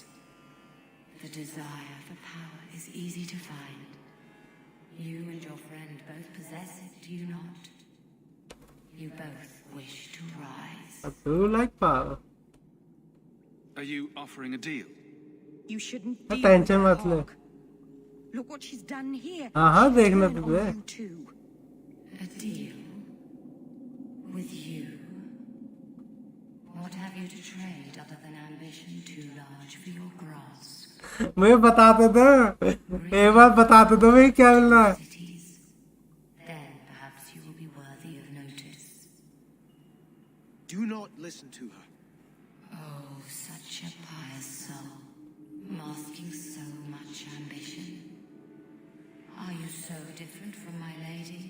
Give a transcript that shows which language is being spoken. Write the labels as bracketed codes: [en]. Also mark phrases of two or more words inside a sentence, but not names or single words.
[en] The desire for power is easy to find. You and your friend both possess it, do you not? You both wish to rise. I do like power. Are you offering a deal? You shouldn't [hi] हाँ, [en] deal with [hi] टेंशन [en] her, [hi] मत ले। [en] Hawk. Look what she's done here. [hi] हाँ हाँ [en] She'll [hi] देखना [en] turn [hi] तुझे। [en] on you too. A deal? With you? What have you to trade other than ambition too large for your grasp? [hi] मुझे बताते दो, एक बार बताते दो भाई क्या मिल रहा है। [en] Then perhaps you will be worthy of notice. Do not listen to her. Oh, such a pious soul, masking so much ambition. Are you so different from my lady?